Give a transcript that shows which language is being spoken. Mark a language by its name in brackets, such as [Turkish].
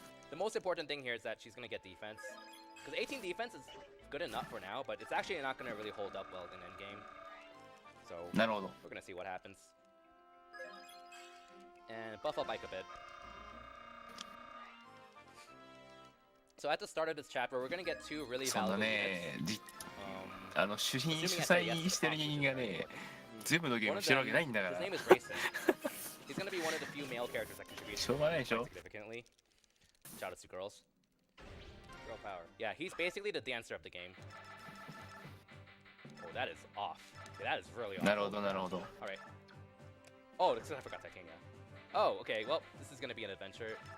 [English] The most important thing here is that she's gonna get defense. Because 18 defense is good enough for now, but it's actually not gonna really hold up well in endgame. So [Japanese] なるほど。 [English] we're gonna see what happens. And buff up Ike a bit. So at the start of this chapter, we're gonna get 2 really [Japanese] そんな [English] valuable [Japanese] ね [English] units. [Japanese] 主催にしてる人間がね、全部のゲームしてるわけないんだか [English] His [Japanese] ら。 [English] name is Racing. He's gonna be one of the few male characters that contribute [Japanese] しょうがないでしょ。 [English] significantly. Shout out to girls. Girl power. Yeah, he's basically the dancer of the game. Oh, that is off. Yeah, that is really off. [Japanese] なるほどなるほど。 [English] Alright. Oh, I forgot that king, yeah. Oh, okay, well, this is gonna be an adventure.